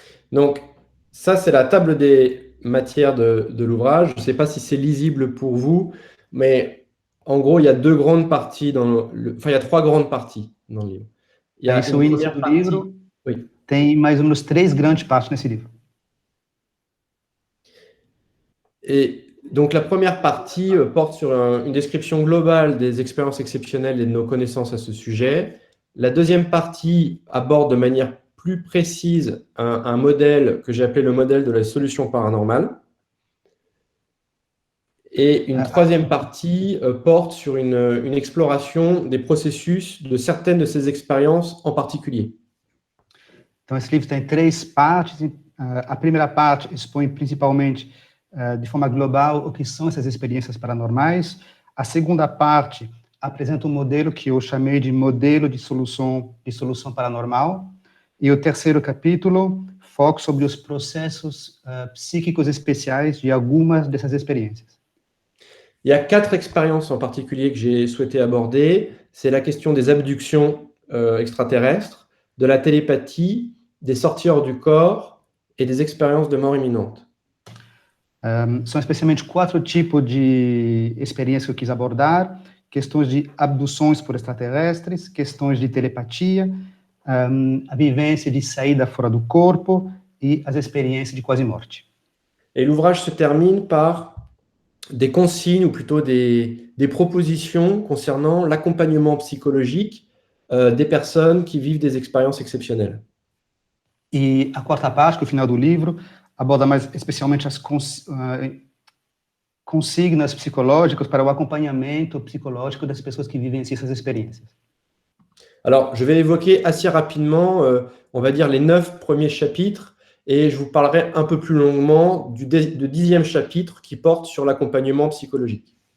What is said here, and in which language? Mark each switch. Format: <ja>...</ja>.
<fr>Donc, ça, c'est la table des matières de l'ouvrage. Je ne sais pas si c'est lisible pour vous, mais en gros, il y a deux grandes parties Enfin, il y a trois grandes parties dans le livre. Il y a</fr> <pt>Isso, o índice do livro tem mais ou menos 3 grandes partes nesse livro.</pt> <fr>Et donc, la première partie porte sur une description globale des expériences exceptionnelles et de nos connaissances à ce sujet. La deuxième partie aborde de manière plus précise un modèle que j'ai appelé le modèle de la solution paranormale. Et une troisième partie porte sur une exploration des processus de certaines de ces expériences en particulier.</fr> <pt>Então, esse livro tem 3 partes. A primeira parte expõe principalmente, de forma global, o que são essas experiências paranormais. A segunda parte apresenta um modelo que eu chamei de modelo de solução paranormal. E o terceiro capítulo foca sobre os processos psíquicos especiais de algumas dessas experiências.</pt> <fr>Il y a 4 expériences en particulier que j'ai souhaité aborder. C'est la question des abductions extraterrestres, de la télépathie, des sorties hors du corps et des expériences de mort imminente.</fr> <pt>São especialmente 4 tipos de experiências que eu quis abordar, questões de abduções por extraterrestres, questões de telepatia, a vivência de saída fora do corpo e as experiências de quase morte.</pt> <fr>Et l'ouvrage se termine par des consignes, ou plutôt des propositions concernant l'accompagnement psychologique des personnes qui vivent des expériences exceptionnelles.</fr> <pt>E a quarta parte, que é o final do livro, aborda mais especialmente as consignas psicológicas para o acompanhamento psicológico das pessoas que vivenciam essas experiências.</pt> <fr>Alors, je vais évoquer assez rapidement, on va dire, les 9 premiers chapitres, et je vous parlerai un peu plus longuement du 10e chapitre qui porte sur l'accompagnement psychologique.</fr>